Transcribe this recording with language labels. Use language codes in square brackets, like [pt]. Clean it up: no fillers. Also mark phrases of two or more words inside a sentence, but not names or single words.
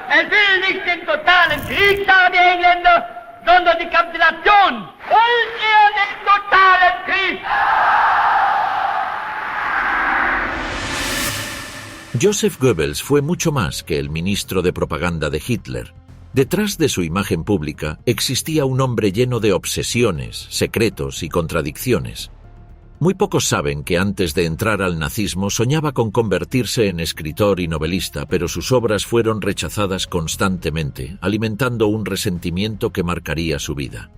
[de] Er will nicht den totalen Krieg, sagen die Engländer, sondern die Kapitulation. Wollt ihr den totalen Krieg? [es] Joseph Goebbels fue mucho más que el ministro de propaganda de Hitler. Detrás de su imagen pública existía un hombre lleno de obsesiones, secretos y contradicciones. Muy pocos saben que antes de entrar al nazismo soñaba con convertirse en escritor y novelista, pero sus obras fueron rechazadas constantemente, alimentando un resentimiento que marcaría su vida.